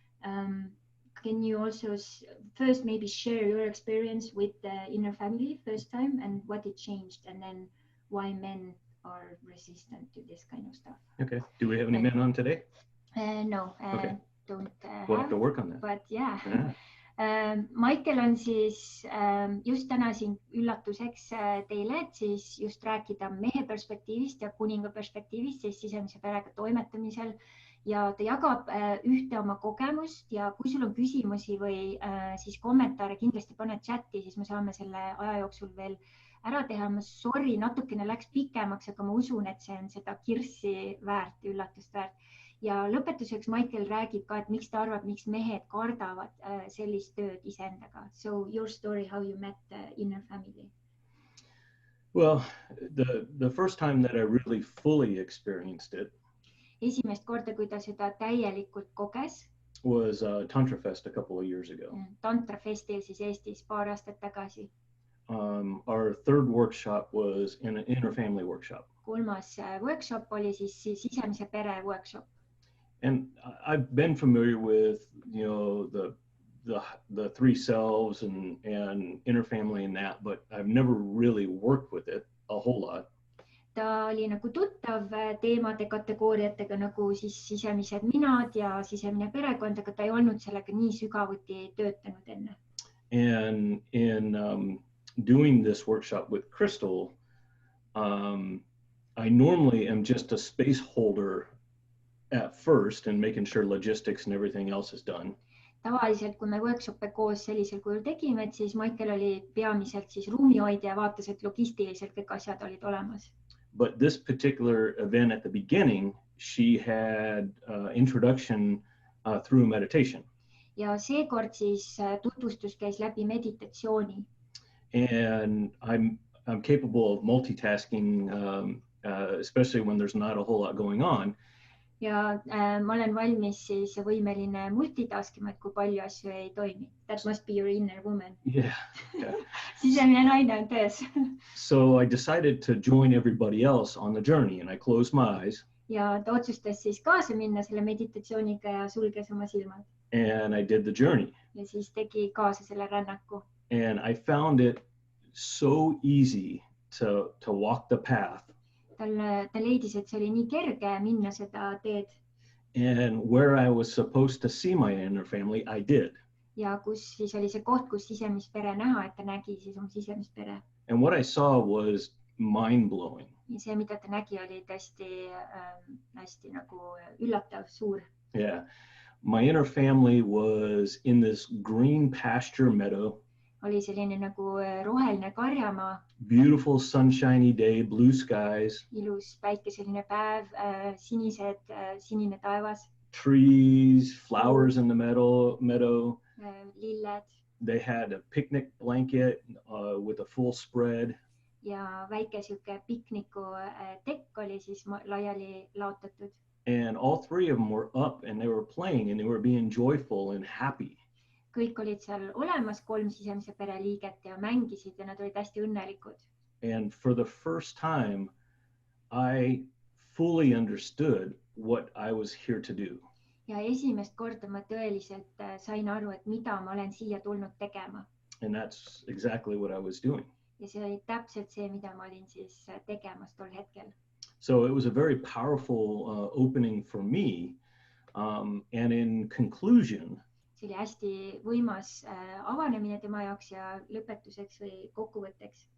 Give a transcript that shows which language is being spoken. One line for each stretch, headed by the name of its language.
English: So can you also first maybe share your experience with the inner family first time and what it changed and then why men are resistant to this kind of stuff? Okay. Do we have any men on today? No, Okay. don't We'll have to work on that. but yeah. Yeah.
Estonian: Michael on siis just täna siin üllatuseks teile, et siis just rääkida mehe perspektiivist ja kuninga perspektiivist siis sisemise perega toimetamisel ja ta jagab ühte oma kogemust ja kui sul on küsimusi või siis kommentaare kindlasti pane chati, siis me saame selle aja jooksul veel ära teha. Sorry, natukene läks pikemaks, aga ma usun, et see on seda kirssi väärt, üllatust väärt. Ja lõpetuseks Michael räägib ka, et miks ta arvab, miks mehed kardavad sellist tööd iseendaga.
English: So your story, how you met the inner family? Well, the first time that I really fully experienced it
Estonian: Esimest korda, kui ta seda täielikult koges,
English: was Tantra Fest a couple of years ago.
Estonian: Tantra Festil siis Eestis paar aastat tagasi.
English: Our third workshop was an inner family workshop.
Estonian: Kolmas workshop oli siis sisemise pere workshop.
English: And I've been familiar with, you know, the three selves and inner family and that, but I've never really worked with it a whole lot.
Estonian: Ta oli nagu tuttav teemade kategooriatega nagu siis sisemised minad ja sisemine perekond, aga ta ei olnud sellega nii sügavuti töötanud enne.
English: And in doing this workshop with Crystal, I normally am just a space holder at first and making sure logistics and everything else is done.
Estonian: Tavaliselt, kui me workshop'e koos sellisel kujul tegime, et siis Michael oli peamiselt siis ruumihoidja ja vaatas, et logistiliselt kõik asjad olid olemas.
English: But this particular event at the beginning, she had introduction through meditation.
Estonian: Ja seekord siis tutvustus käis läbi meditatsiooni.
English: And I'm capable of multitasking, especially when there's not a whole lot going on.
Estonian: Ja ma olen valmis siis võimeline multitaskima, et kui palju asju ei toimi.
English: That must be your inner woman. Yeah.
Estonian: Sisemine naine on töös.
English: So I decided to join everybody else on the journey and I closed my eyes.
Estonian: Ja ta otsustas siis kaasa minna selle meditatsiooniga ja sulges oma silmad.
English: And I did the journey.
Estonian: Ja siis tegi kaasa selle rännaku.
English: And I found it so easy to walk the path.
Estonian: Ta leidis, et see oli nii kerge minna seda teed.
English: And where I was supposed to see my inner family, I did.
Estonian: Ja kus siis oli see koht, kus sisemist pere näha, et ta nägi siis oma sisemist pere.
English: And what I saw was mind-blowing.
Estonian: Ja see, mida ta nägi, oli tõesti hästi nagu üllatav, suur.
English: Yeah. My inner family was in this green pasture meadow.
Estonian: Oli selline nagu roheline karjamaa.
English: Beautiful sunshiny day, blue skies.
Estonian: Ilus päikeseline päev, sinine taevas.
English: Trees, flowers in the meadow.
Estonian: Lilled.
English: They had a picnic blanket with a full spread.
Estonian: Ja väike siuke pikniku tekk oli siis laiali laotatud.
English: And all three of them were up and they were playing and they were being joyful and happy.
Estonian: Kõik olid seal olemas, 3 sisemise pere liiget ja mängisid ja nad olid hästi õnnelikud.
English: And for the first time, I fully understood what I was here to do.
Estonian: ja esimest korda ma tõeliselt sain aru, et mida ma olen siia tulnud tegema.
English: And that's exactly what I was doing.
Estonian: Ja see oli täpselt see, mida ma olin siis tegemas tol hetkel.
English: So it was a very powerful opening for me. And in conclusion,
Estonian: see oli hästi võimas avanemine tema jaoks ja lõpetuseks või kokkuvõtteks.